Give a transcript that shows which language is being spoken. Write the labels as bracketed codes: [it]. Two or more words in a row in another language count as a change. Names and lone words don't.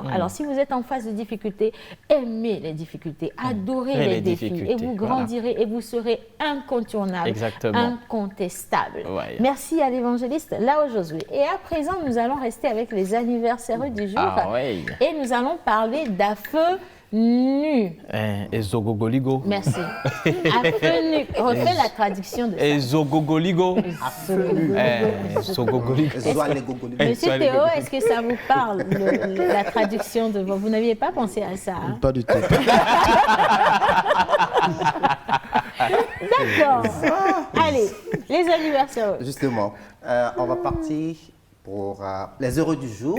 [fr] Alors, si vous êtes en face de difficultés, aimez les difficultés, adorez les défis et vous grandirez et vous serez incontournable, incontestable. Merci à l'évangéliste là aujourd'hui. Et à présent, nous allons rester avec les anniversaires du jour et nous allons parler d' [ee] Afeu Nu. [fr] Ezogogoligo. Merci. [ee] Afeu nu. [fr] Refais la traduction de ça. Ezogogoligo. [ee] Afeu nu. [fr] Ezogogoligo. Monsieur Théo, est-ce que ça vous parle, la traduction de vous n'aviez pas pensé à ça? Pas du tout. D'accord. Allez, les anniversaires. Justement, on va partir pour les heureux du jour.